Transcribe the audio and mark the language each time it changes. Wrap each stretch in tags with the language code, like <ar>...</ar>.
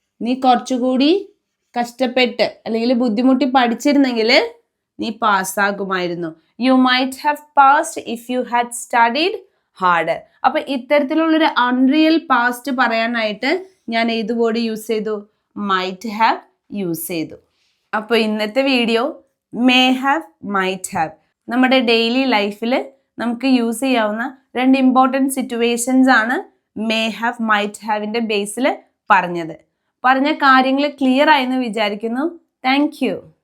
<ml>നീ കുറച്ചുകൂടി കഷ്ടപ്പെട്ട് അല്ലെങ്കിൽ ബുദ്ധിമുട്ടി പഠിച്ചിരുന്നെങ്കിൽ നീ പാസ്സാകുമായിരുന്നു.</ml> <en>You might have passed if you had studied harder.</en> <ml>അപ്പൊ ഇത്തരത്തിലുള്ളൊരു അൺറിയൽ പാസ്റ്റ് പറയാനായിട്ട് ഞാൻ ഏത് വേർഡ് യൂസ് ചെയ്തു? might have യൂസ് ചെയ്തു. അപ്പോൾ ഇന്നത്തെ video may have, might have നമ്മുടെ ഡെയിലി ലൈഫിൽ നമുക്ക് യൂസ് ചെയ്യാവുന്ന 2 ഇമ്പോർട്ടൻറ്റ് സിറ്റുവേഷൻസ് ആണ് may have, might haveന്റെ ബേസിൽ പറഞ്ഞത്. പറഞ്ഞ കാര്യങ്ങൾ ക്ലിയർ ആയെന്ന് വിചാരിക്കുന്നു. Thank you.</ml>